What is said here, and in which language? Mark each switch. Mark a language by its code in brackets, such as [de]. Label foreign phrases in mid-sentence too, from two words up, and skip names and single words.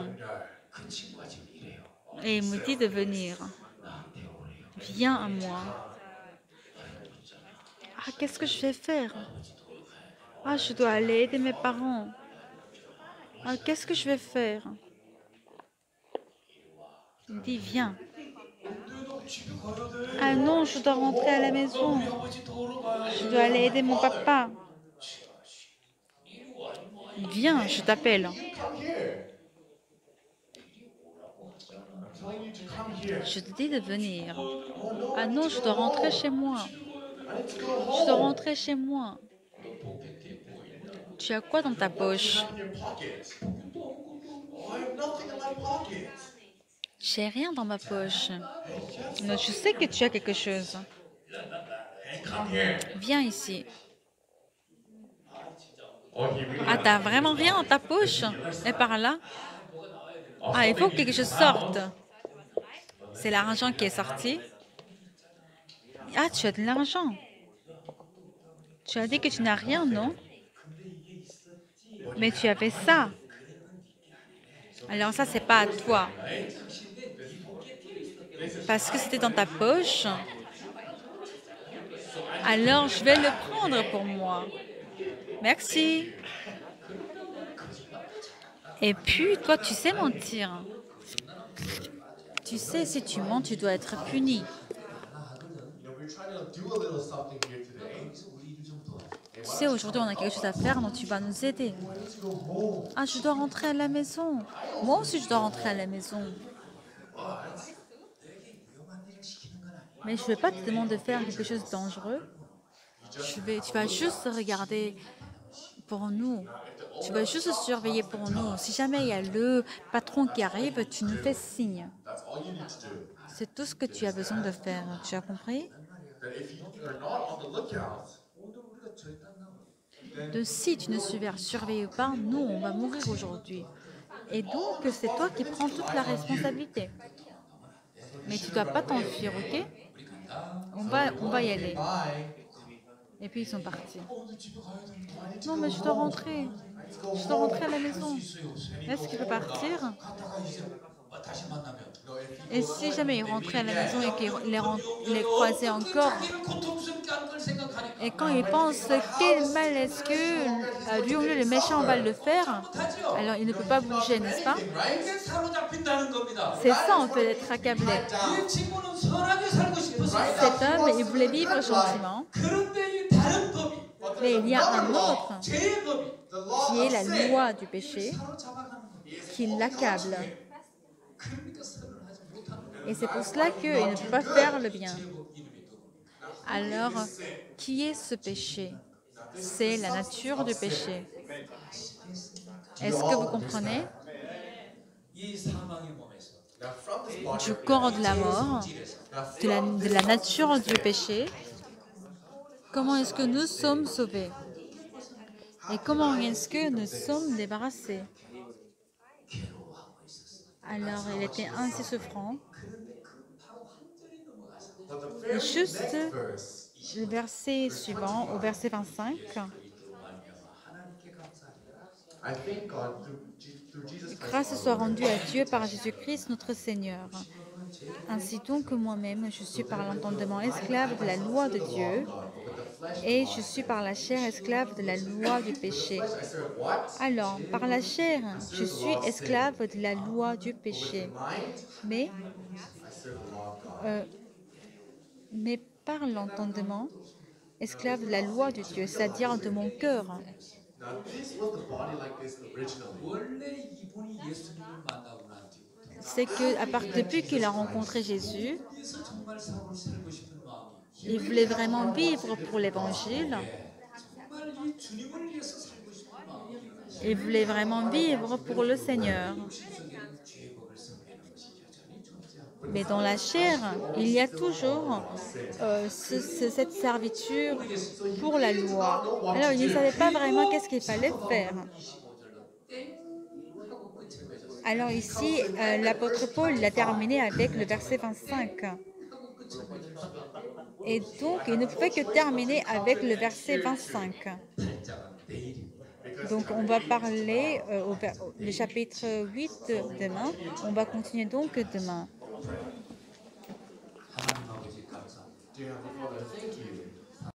[ko] 그 친구가 지금 이래요. [fr] Et il me dit de venir. [ko] 나한테 오래요. [fr] Viens à moi. Ah, qu'est-ce que je vais faire? Ah, je dois aller aider mes parents. Ah, qu'est-ce que je vais faire? Il dit, viens. [ko] 너 집에 가야 돼. [fr] Ah non, je dois rentrer à la maison. [ko] 우리 아버지 도우러 가야 [fr] Je dois aller aider mon papa. Viens, je t'appelle. [en] Come here. I'm telling you to come here. [fr] Je te dis de venir. Ah non, je dois rentrer chez moi. [en] I need to go [fr] Je dois [en] home. [fr] rentrer chez moi. Tu as quoi dans ta poche? [en] In your pocket. Oh, I have nothing in my pocket. [fr] J'ai rien dans ma poche. Mais je sais que tu as quelque chose. Hey, come here. Viens ici. Oh, he really Ah, t'as vraiment rien dans ta poche? Et par là? Ah, il faut que quelque chose sorte. C'est l'argent qui est sorti. Ah, tu as de l'argent. Tu as dit que tu n'as rien, non? Mais tu avais ça. Alors ça, c'est pas à toi. Parce que c'était dans ta poche. Alors, je vais le prendre pour moi. Merci. Et puis, toi, tu sais mentir. Tu sais, si tu mens, tu dois être puni. [en] we're trying to do a little something here today. [fr] Tu sais, aujourd'hui, on a quelque chose à faire, donc tu vas nous aider. Ah, je dois rentrer à la maison. Moi aussi, je dois rentrer à la maison. Mais je ne vais pas te demander de faire quelque chose de dangereux. Tu vas juste regarder pour nous. Tu vas juste surveiller pour nous. Si jamais il y a le patron qui arrive, tu nous fais signe. [en] That's all you need to do. [fr] C'est tout ce que tu as besoin de faire. Tu as compris? [en] That if you are not on the lookout, [fr] De si tu ne surveilles pas, nous, on va mourir aujourd'hui. Et donc, c'est toi qui prends toute la responsabilité. Mais tu ne dois pas t'enfuir, ok? On va y aller. bye. Et puis, ils sont partis. [ko] 집에 가야 되는데 [fr] Non, mais je dois rentrer. Je dois rentrer à la maison. [ko] 있어요. [fr] Est-ce qu'il peut partir? [ko] 갔다가 이제 다시 만나면 [fr] Et si jamais il rentrait à la maison et qu'il les croisait encore, [ko] 자기를 고통스럽게 하는 걸 생각하니까 [fr] et quand il pense quel mal est-ce que lui, le méchant, va le faire, alors il ne peut pas bouger, n'est-ce pas? [ko] 이게 사로잡힌다는 겁니다. [fr] C'est ça, en fait, d'être accablé. [ko] 이 친구는 선하게 살고 싶었습니다. [fr] Cet homme, il voulait vivre gentiment, [ko] 그런데 이 다른 법이 [fr] mais il y a un autre [ko] 제법이 [en] The law [fr] qui est [en] of [fr] la [en] sin [fr] loi du péché [ko] 사로잡아가는 겁니다. [fr] qui l'accable. [ko] 그러니까 선을 하지 못하는 거예요. [fr] Et c'est pour cela qu'il ne peut pas faire le bien. [ko] 제법 이름이 누구? [fr] Alors, qui est ce péché? C'est la nature du péché. Est-ce que vous comprenez? [ko] 이 사망의 몸에서 [en] Now from this body, [fr] Du corps de la mort, de la nature du péché, comment est-ce que nous sommes sauvés? Et comment est-ce que nous sommes débarrassés? Alors, il était ainsi souffrant. [en] But the very [fr] Juste [en] next verse, [fr] le verset suivant, au verset 25, [ko] 그리스도로 말미암아 하나님께 감사하리라. [en] I thank God through Jesus Christ [fr] grâce [en] our [fr] soit [en] Lord. [fr] rendue à Dieu par Jésus-Christ notre Seigneur. Ainsi donc moi-même, je suis par l'entendement esclave de la loi de Dieu, et je suis par la chair esclave de la loi du péché. [en] I serve what? [fr] Alors, par la chair, je suis esclave de la loi du [en] With [fr] péché, [en] the mind, [fr] mais, [en] I serve the law of God. [fr] euh, mais par l'entendement, esclave de la loi de Dieu, c'est-à-dire de mon cœur. [en] Now, this was the body like this originally. [ko] 원래 이분이 예수님을 만나고 난 뒤부터 [fr] C'est que depuis qu'il a rencontré Jésus, [ko] 위해서 정말 삶을 살고 싶은 마음이 [fr] il voulait vraiment vivre pour l'Évangile. [ko] 정말 이 주님을 위해서 살고 싶은 마음이 일어났어요. [fr] Il voulait vraiment vivre pour le Seigneur. [ko] 육신적인 죄법을 섬기는 것이 여전히 존재하고 [fr] Mais dans la chair, il y a toujours cette servitude pour la loi. Alors, il ne savait pas vraiment qu'est-ce qu'il fallait faire. [ko] 25절로 땡 하고 끝을 맺었어요. [fr] Alors ici, l'apôtre Paul l'a terminé avec le verset 25. [ko] 하고 끝을 맺었어요. [fr] Et donc, il ne pouvait que terminer avec le verset 25. [ko] 8장은 내일입니다. [fr] Donc, on va parler le chapitre 8 demain. On va continuer donc demain. [ko] 하나님 아버지 감사합니다. [en] Dear Heavenly Father, thank you.